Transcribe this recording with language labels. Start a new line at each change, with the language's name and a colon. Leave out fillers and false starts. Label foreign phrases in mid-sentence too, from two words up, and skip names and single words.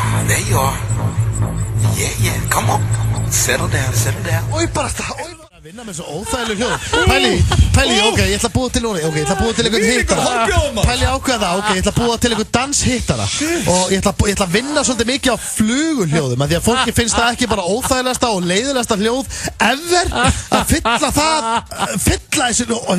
English: There you are. Yeah, come on. Settle down.
Icelandic: Oj, bara það, vinna með svo óþægileg hljóð. Pæli, ok, ég ætla að búa til núna. Ok, ég ætla að búa til einhvern hittara. Pæli ákveða það, ok, ég ætla að búa til einhvern danshittara. Og ég ætla að vinna svolítið mikið á flugulhljóðum, því að fólki finnst það ekki bara óþægilegasta og leiðilegasta hljóð ever að fylla þessu hljóð.